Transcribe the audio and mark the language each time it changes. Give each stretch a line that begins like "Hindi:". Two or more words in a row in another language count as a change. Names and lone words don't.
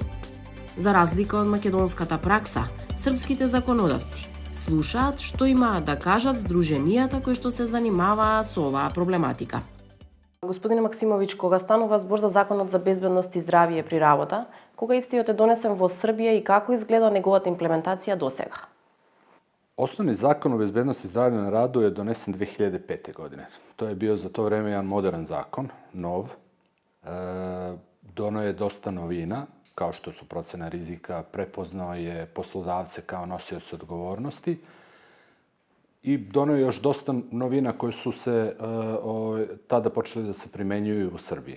Macedonian: За разлика од македонската пракса, српските законодавци слушаат што имаат да кажат здруженијата кои што се занимаваат со оваа проблематика. Господине Максимович, кога станува збор за Законот за безбедност и здравје при работа, кога истиот е донесен во Србија и како изгледа неговата имплементација досега?
Serbian: Osnovni zakon o bezbednosti i zdravlju na radu je donesen 2005. godine. To je bio za to vreme jedan modern zakon, nov. Dono je dosta novina, kao što su procena rizika, prepoznao je poslodavce kao nosioce odgovornosti i dono je još dosta novina koje su se tada počeli da se primenjuju u Srbiji.